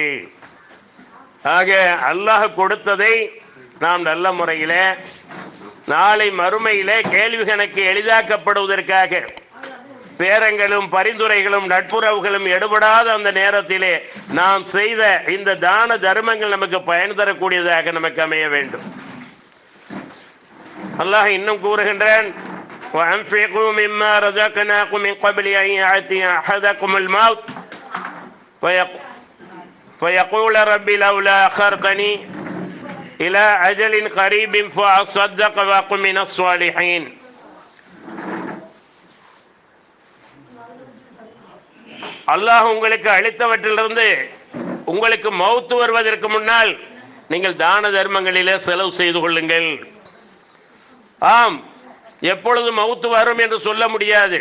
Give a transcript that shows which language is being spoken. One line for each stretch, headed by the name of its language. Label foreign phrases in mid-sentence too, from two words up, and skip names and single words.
Tamil: ஆக அல்லாஹ் கொடுத்ததை நாம் நல்ல முறையிலே நாளை மறுமையிலே கேள்வி கணக்கு எளிதாக்கப்படுவதற்காக பேரங்களும் பரிந்துரைகளும் நட்புறவுகளும் எடுபடாத அந்த நேரத்திலே நாம் செய்த இந்த தான தர்மங்கள் நமக்கு பயன் தரக்கூடியதாக நமக்கு அமைய வேண்டும். அல்லாஹ் இன்னும் கூறுகின்றான்,
Arabic: وَأَنْفِقُوا مِمَّا رَزَقْنَاكُم مِّن قَبْلِ أَن يَأْتِيَ أَحَدَكُمُ الْمَوْتُ فَيَقُولَ رَبِّ لَوْلَا أَخَّرْتَنِي إِلَى أَجَلٍ قَرِيبٍ فَأَصَّدَّقَ وَأَكُن مِّنَ الصَّالِحِينَ.
Tamil: அல்லாஹ் உங்களுக்கு அளித்தவற்றிலிருந்து உங்களுக்கு மௌத்து வருவதற்கு முன்னால் நீங்கள் தான தர்மங்களிலே செலவு செய்து கொள்ளுங்கள். ஆம், எப்பொழுது மௌத்து வரும் என்று சொல்ல முடியாது.